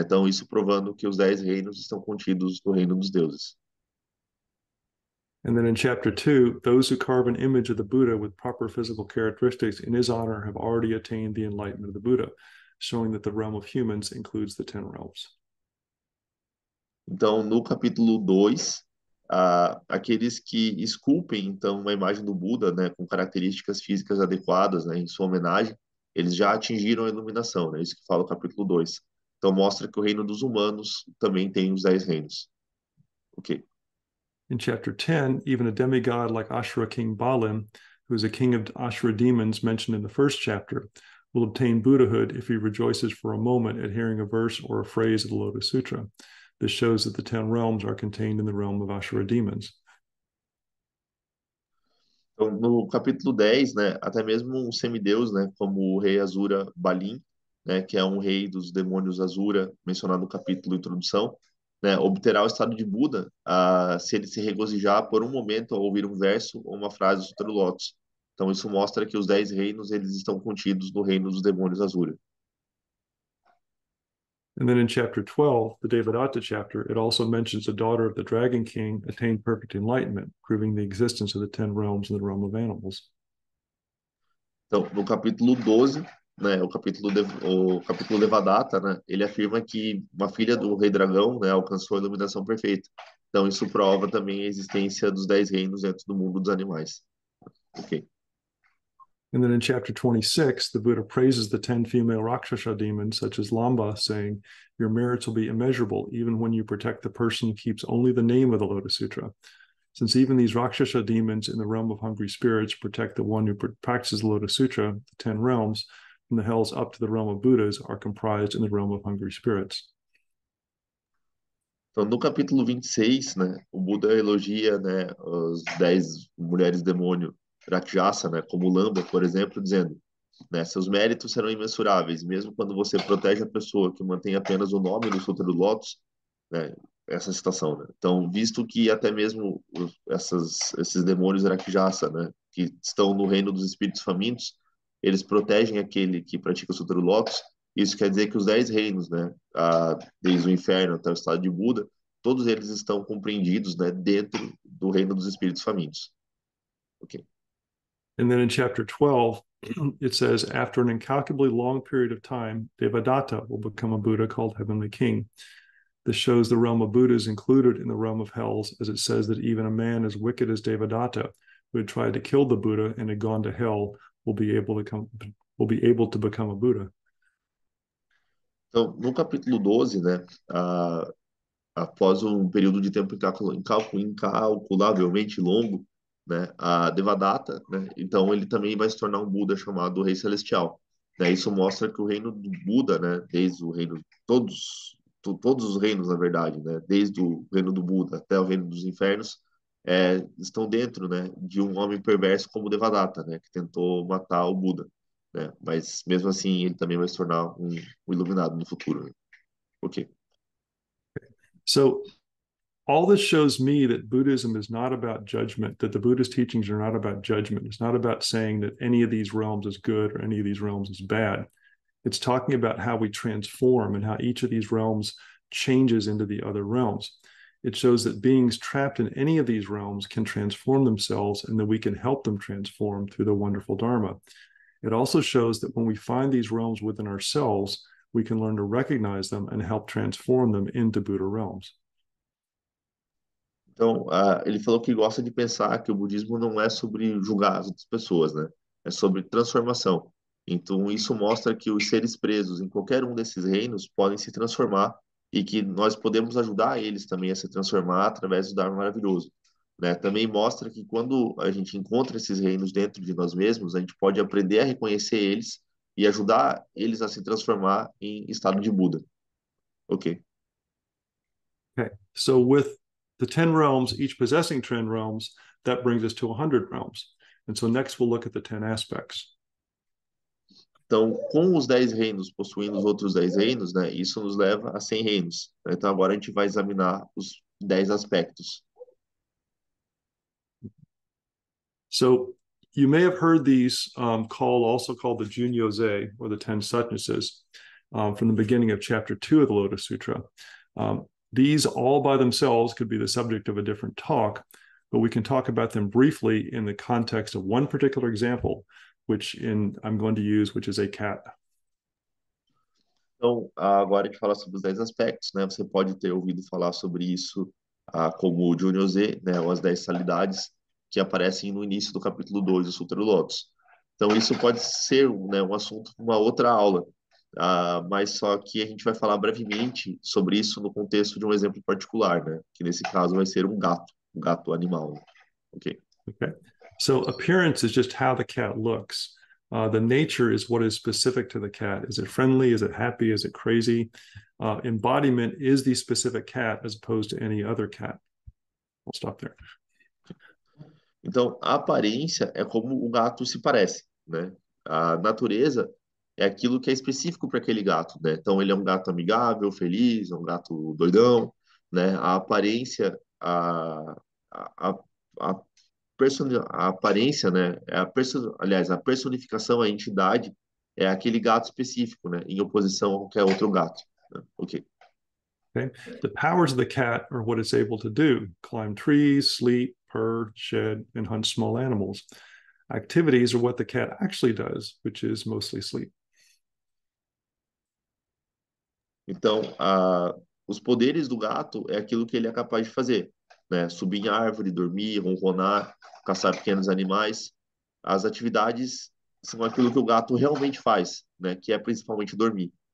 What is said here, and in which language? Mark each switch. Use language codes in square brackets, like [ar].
[pt] Então, isso provando que os 10 reinos estão contidos no reino dos deuses. [en] And then in chapter 2, those who carve an image of the Buddha with proper physical characteristics in his honor have already attained the enlightenment of the Buddha, showing that the realm of humans includes the 10 realms. [pt] Então, no capítulo 2, aqueles que esculpem então uma imagem do Buda, né, com características físicas adequadas, né, em sua homenagem, eles já atingiram a iluminação, né? Isso que fala o capítulo 2. Então mostra que o reino dos humanos também tem os 10 reinos. Ok. [en] In chapter 10, even a demigod like Ashura King Balim, who is a king of Ashura demons mentioned in the first chapter, will obtain Buddhahood if he rejoices for a moment at hearing a verse or a phrase of the Lotus Sutra. This shows that the 10 realms are contained in the realm of Ashura demons. [pt] Então, no capítulo 10, né, até mesmo um semideus, né, como o rei Asura Balim, né, que é um rei dos demônios Asura, mencionado no capítulo Introdução, né, obterá o estado de Buda se ele se regozijar por um momento ao ouvir um verso ou uma frase do Sutra do Lótus. Então, isso mostra que os 10 reinos eles estão contidos no reino dos demônios Asura. [en] And then in chapter 12, the Devadatta chapter, it also mentions the daughter of the Dragon King attained perfect enlightenment, proving the existence of the 10 realms in the realm of animals. [pt] Então, no capítulo 12, né, o capítulo Devadatta, né, ele afirma que uma filha do rei dragão, né, alcançou a iluminação perfeita. Então, isso prova também a existência dos 10 reinos dentro do mundo dos animais. Ok. [en] And then in chapter 26, the Buddha praises the 10 female Rakshasa demons, such as Lamba, saying, your merits will be immeasurable, even when you protect the person who keeps only the name of the Lotus Sutra. Since even these Rakshasa demons in the realm of hungry spirits protect the one who practices the Lotus Sutra, the 10 realms, from the hells up to the realm of Buddhas, are comprised in the realm of hungry spirits. [pt] Então, no capítulo 26, né, o Buda elogia, né, as 10 mulheres demônio Rakshasa, né, como Lamba, por exemplo, dizendo, né, seus méritos serão imensuráveis, mesmo quando você protege a pessoa que mantém apenas o nome no Sutra do Lótus, né, essa citação, né? Então, visto que até mesmo esses demônios Rakshasa, né, que estão no reino dos espíritos famintos, eles protegem aquele que pratica o Sutra do Lótus. Isso quer dizer que os 10 reinos, né, desde o inferno até o estado de Buda, todos eles estão compreendidos, né, dentro do reino dos espíritos famintos. Ok. [en] And then in chapter 12, it says, after an incalculably long period of time, Devadatta will become a Buddha called Heavenly King. This shows the realm of Buddhas included in the realm of hells, as it says that even a man as wicked as Devadatta, who had tried to kill the Buddha and had gone to hell, will be able to become a Buddha. [pt] Então, no capítulo 12, né, após um período de tempo incalculavelmente longo, né, a Devadatta, né, então ele também vai se tornar um Buda chamado Rei Celestial. Né? Isso mostra que o reino do Buda, né, desde o reino todos os reinos, na verdade, né, desde o reino do Buda até o reino dos infernos, estão dentro, né, de um homem perverso como Devadatta, né, que tentou matar o Buda. Né? Mas mesmo assim ele também vai se tornar um iluminado no futuro. Né? Ok. [en] So all this shows me that Buddhism is not about judgment, that the Buddhist teachings are not about judgment. It's not about saying that any of these realms is good or any of these realms is bad. It's talking about how we transform and how each of these realms changes into the other realms. It shows that beings trapped in any of these realms can transform themselves and that we can help them transform through the wonderful Dharma. It also shows that when we find these realms within ourselves, we can learn to recognize them and help transform them into Buddha realms. [pt] Então, ele falou que gosta de pensar que o budismo não é sobre julgar as outras pessoas, né? É sobre transformação. Então, isso mostra que os seres presos em qualquer um desses reinos podem se transformar e que nós podemos ajudar eles também a se transformar através do Dharma maravilhoso, né? Também mostra que quando a gente encontra esses reinos dentro de nós mesmos, a gente pode aprender a reconhecer eles e ajudar eles a se transformar em estado de Buda. Ok. [en] Okay, so with the 10 realms, each possessing 10 realms, that brings us to 100 realms. And so next we'll look at the 10 aspects. [pt] Então, com os 10 reinos possuindo os outros 10 reinos, né, isso nos leva a 100 reinos, né? Então, agora a gente vai examinar os 10 aspectos. [en] So you may have heard these also called the Junyose, or the 10 Satyases, from the beginning of chapter 2 of the Lotus Sutra. These all by themselves could be the subject of a different talk, but we can talk about them briefly in the context of one particular example, I'm going to use, which is a cat. [pt] Então, agora a gente fala sobre os 10 aspectos, né? Você pode ter ouvido falar sobre isso como o Junyose, né, ou as 10 salidades, que aparecem no início do capítulo 2 do Sutra do Lótus. Então, isso pode ser, né, um assunto para uma outra aula, mas só que a gente vai falar brevemente sobre isso no contexto de um exemplo particular, né? Que nesse caso vai ser um gato animal. Ok? Okay. [en] So appearance is just how the cat looks. The nature is what is specific to the cat. Is it friendly? Is it happy? Is it crazy? Embodiment is the specific cat as opposed to any other cat. I'll stop there. [pt] Então, a aparência é como o gato se parece, né? A natureza é aquilo que é específico para aquele gato, né? Então, ele é um gato amigável, feliz, é um gato doidão, né? A aparência, a, a, a aparência, né? Aliás, a personificação, a entidade é aquele gato específico, né? Em oposição a qualquer outro gato, né? Ok. Okay. [en] The powers of the cat are what it's able to do: climb trees, sleep, purr, shed, and hunt small animals. Activities are what the cat actually does, which is mostly sleep. [pt] Então, os poderes do gato é aquilo que ele é capaz de fazer, né? Subir em árvore, dormir, ronronar, caçar pequenos animais. As atividades são aquilo que o gato realmente faz, né? Que é principalmente dormir.